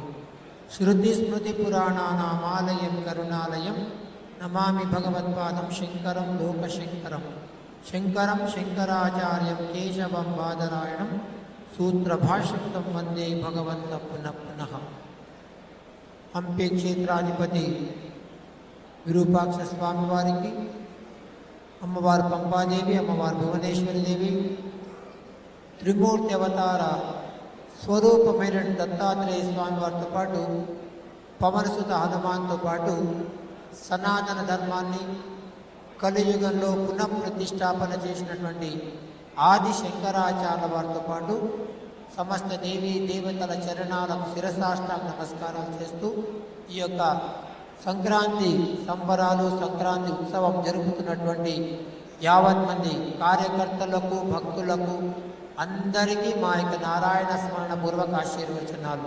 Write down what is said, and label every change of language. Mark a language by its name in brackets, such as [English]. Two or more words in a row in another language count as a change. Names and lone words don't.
[Sanskrit] श्रुतिस्मृतिपुराणानामालयं करुणालयं नमामि भगवत्पादं शङ्करं लोकशङ्करं शङ्करं शङ्कराचार्यं केशवं बादरायणं सूत्रभाष्यकृतं वन्दे भगवन्तं पुनः पुनः। [Telugu] హంపి క్షేత్రాధిపతి విరూపాక్ష స్వామి వారికి అమ్మవార పంపాదేవి అమ్మవార భువనేశ్వరి దేవి త్రిమూర్తి అవతార స్వరూపమైన దత్తాత్రేయ స్వామి వారితో పాటు పవనసుత హనుమాన్తో పాటు సనాతన ధర్మాన్ని కలియుగంలో పునఃప్రతిష్టాపన చేసినటువంటి ఆది శంకరాచార్య వారితో పాటు సమస్త దేవీ దేవతల చరణాలకు శిరసాష్టాంగ నమస్కారం చేస్తూ ఈ యొక్క సంక్రాంతి సంబరాలు సంక్రాంతి ఉత్సవం జరుపుతున్నటువంటి యావత్ మంది కార్యకర్తలకు భక్తులకు అందరికీ మా యొక్క నారాయణ స్మరణ పూర్వక ఆశీర్వచనాలు.